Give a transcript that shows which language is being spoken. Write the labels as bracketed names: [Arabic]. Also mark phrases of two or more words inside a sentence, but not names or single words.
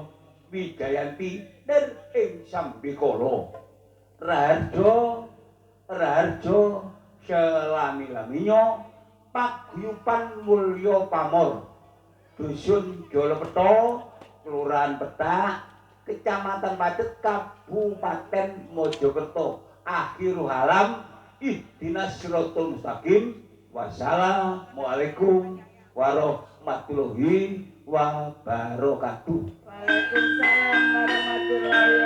[Javanese] Wijayanti ner ing sambikala raharja raharja selami-laminya paguyuban mulya pamor dusun Jalapetha kelurahan Petak kecamatan Pacet Kabupaten Mojokerto [Arabic] آخر الكلام اهدنا الصراط المستقيم والسلام عليكم ورحمة الله وبركاته. وعليكم السلام ورحمة الله